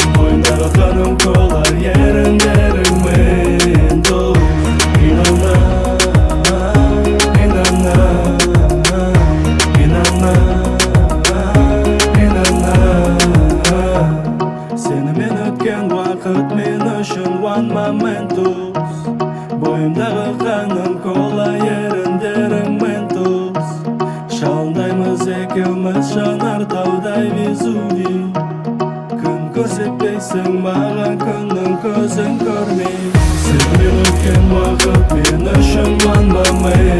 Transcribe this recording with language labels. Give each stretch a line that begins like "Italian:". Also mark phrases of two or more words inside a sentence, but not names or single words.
Kazakh: Бойымдағы қаным кола еріндеріңмен дос. Сенімен өткен уақыт мен үшін
English: one moment
Kazakh: дос. Бойымдағы қаным кола еріндеріңмен дос. Жалындаймыз екеуміз жанартаудай Везувий. Күн көрсетпейсің маған, күннің көзін көрмей. Сенімен өткен уақыт мен үшін
English: one moment